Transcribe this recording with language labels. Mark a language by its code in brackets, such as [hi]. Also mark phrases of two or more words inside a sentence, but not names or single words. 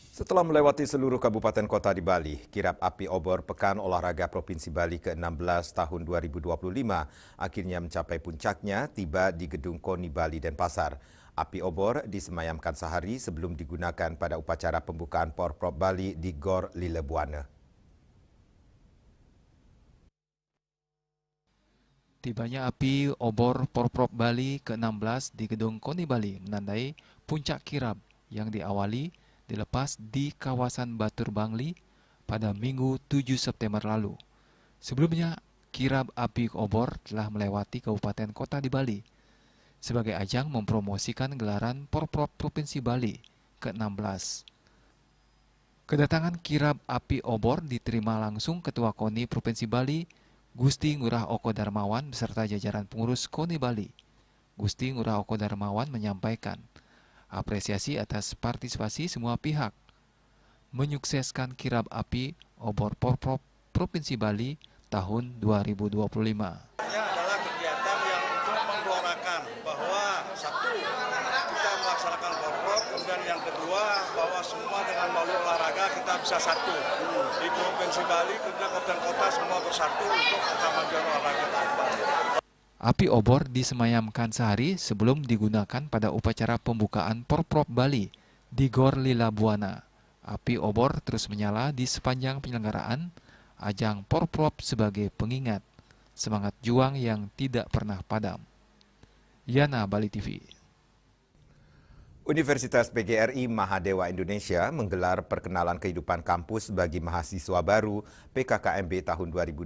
[id] Setelah melewati seluruh kabupaten kota di Bali, kirap api obor Pekan Olahraga Provinsi Bali ke-16 tahun 2025 akhirnya mencapai puncaknya tiba di Gedung KONI Bali Denpasar. Api obor disemayamkan sehari sebelum digunakan pada upacara pembukaan Porprov Bali di Gor Lile Buana. Tibanya api obor Porprov Bali ke-16 di Gedung KONI Bali menandai puncak kirap yang diawali dilepas di kawasan Batur Bangli pada Minggu 7 September lalu. Sebelumnya, kirap api obor telah melewati kabupaten kota di Bali sebagai ajang mempromosikan gelaran Porprov Provinsi Bali ke-16. Kedatangan kirap api obor diterima langsung Ketua KONI Provinsi Bali, Gusti Ngurah Oko Darmawan beserta jajaran pengurus KONI Bali. Gusti Ngurah Oko Darmawan menyampaikan apresiasi atas partisipasi semua pihak menyukseskan kirap api obor Porprov Provinsi Bali tahun 2025. Ini adalah kegiatan yang untuk menggelorakan bahwa satu, kita melaksanakan Porprov, kemudian yang kedua bahwa semua dengan melalui olahraga kita bisa satu. Di Provinsi Bali, kemudian kabupaten kota semua bersatu untuk kemajuan olahraga. Api obor disemayamkan sehari sebelum digunakan pada upacara pembukaan Porprov Bali di Gor Lila Buana. Api obor terus menyala di sepanjang penyelenggaraan ajang Porprov sebagai pengingat semangat juang yang tidak pernah padam. Yana, Bali TV. Universitas PGRI Mahadewa Indonesia menggelar perkenalan kehidupan kampus bagi mahasiswa baru PKKMB tahun 2025.